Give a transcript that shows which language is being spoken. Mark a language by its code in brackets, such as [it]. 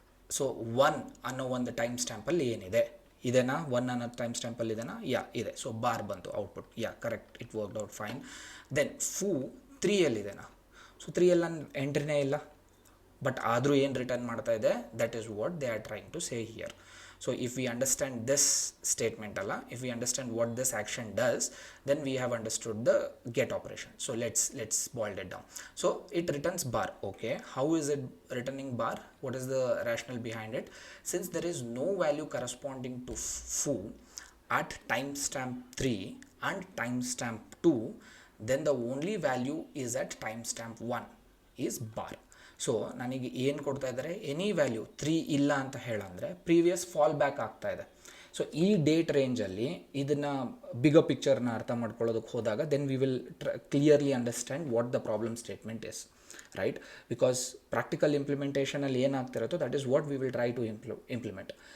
[kn] So 1 ಅನ್ನೋ ಒಂದು time ಸ್ಟ್ಯಾಂಪಲ್ಲಿ ಏನಿದೆ, ಇದೆನಾ 1 ಅನ್ನೋ ಟೈಮ್ ಸ್ಟ್ಯಾಂಪಲ್ಲಿ ಇದೆನಾ? [en] Yeah ಇದೆ. [kn] ಸೊ ಬಾರ್ ಬಂತು output. [en] Yeah correct, it worked out fine. [kn] Then Pooh 3ಯಲ್ಲಿದೆನಾ? So 3ಯಲ್ಲಿ ನನ್ನ ಎಂಟ್ರಿನೇ ಇಲ್ಲ, ಬಟ್ ಆದರೂ ಏನು ರಿಟರ್ನ್ ಮಾಡ್ತಾ ಇದೆ, [en] That is what they are trying to say here. So if we understand this statement, if we understand what this action does, then we have understood the get operation. So let's boil it down. So it returns bar. Okay, how is it returning bar? What is the rationale behind it? Since there is no value corresponding to foo at timestamp 3 and timestamp 2, then the only value is at timestamp 1 is bar. [kn] So ನನಗೆ ಏನು ಕೊಡ್ತಾ ಇದ್ದಾರೆ, any value 3 ಇಲ್ಲ ಅಂತ ಹೇಳಂದರೆ previous fall back ಆಗ್ತಾ ಇದೆ. [en] so [kn] ಈ date ರೇಂಜಲ್ಲಿ ಇದನ್ನು ಬಿಗರ್ ಪಿಕ್ಚರ್ನ ಅರ್ಥ ಮಾಡ್ಕೊಳ್ಳೋದಕ್ಕೆ ಹೋದಾಗ [en] Then we will clearly understand what the problem statement is, right? Because practical [kn] ಇಂಪ್ಲಿಮೆಂಟೇಷನಲ್ಲಿ ಏನಾಗ್ತಿರುತ್ತೋ [en] That is what we will try to implement.